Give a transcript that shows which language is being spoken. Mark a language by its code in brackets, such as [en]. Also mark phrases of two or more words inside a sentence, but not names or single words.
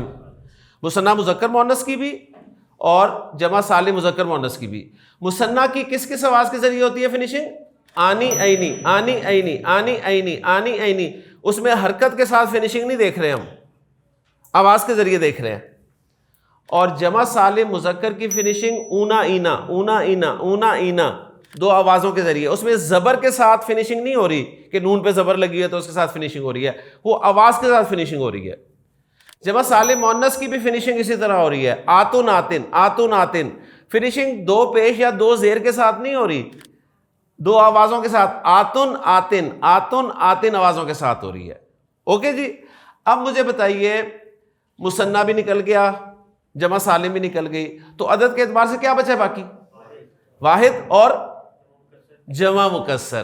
[ur] مثنیٰ مذکر مؤنث کی بھی اور جمع سالم مذکر مؤنث کی بھی. مثنیٰ کی کس کس آواز کے ذریعے ہوتی ہے فنیشنگ؟ آنی عینی، آنی عینی، آنی عینی، آنی عینی. اس میں حرکت کے ساتھ فنیشنگ نہیں دیکھ رہے ہم، آواز کے ذریعے دیکھ رہے ہیں. اور جمع سالم مذکر کی فنیشنگ اونا اینا، اونا اینا، اونا اینا، دو آوازوں کے ذریعے. اس میں زبر کے ساتھ فنیشنگ نہیں ہو رہی کہ نون پہ زبر لگی ہے تو اس کے ساتھ فنیشنگ ہو رہی ہے، وہ آواز کے ساتھ فنیشنگ ہو رہی ہے. جمع سالم مؤنث کی بھی فنیشنگ اسی طرح ہو رہی ہے. آتن آتن، آتن آتن، فنیشنگ دو پیش یا دو زیر کے ساتھ نہیں ہو رہی، دو آوازوں کے ساتھ. آتن آتن، آتن آتن آوازوں کے ساتھ ہو رہی ہے. اوکے جی. اب مجھے بتائیے، مثنیٰ بھی نکل گیا، جمع سالم بھی نکل گئی، تو عدد کے اعتبار سے کیا بچا ہے باقی؟ واحد اور جمع مکسر.